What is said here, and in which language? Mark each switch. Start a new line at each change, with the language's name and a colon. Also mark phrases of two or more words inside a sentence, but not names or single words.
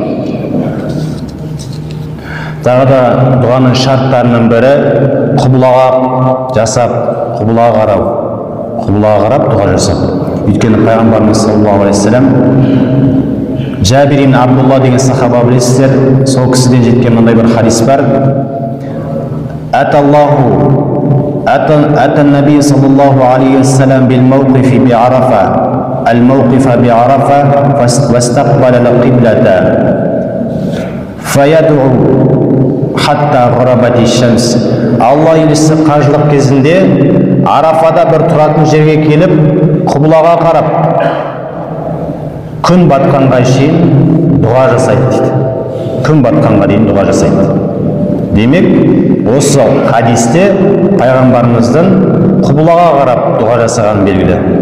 Kazakh: Тағы да дұғаның шарттарының бірі құбылаға жасап, құбылаға қарау, құбылаға қарап дұға жасап. Өйткені Пайғамбарымыз
Arabic: صلى الله عليه وسلم
Kazakh: Жабир ибн Абдулла деген сахаба білесіздер, сол кісіден жеткен мындай бір хадис бар:
Arabic: أتى النبي صلى الله عليه وسلم بالموقف بعرفة الموقف بعرفة واستقبل القبلة فيدعو حتى غروب الشمس.
Kazakh: Алла елшісі қажылық кезінде Арафада бір тұратын жерге келіп, құбылаға қарап, күн батқанға шейін дұға жасайды дейді. Күн батқанға дейін дұға жасайды. Демек, осы хадисте Пайғамбарымыздың құбылаға қарап дұға жасаған белгілі.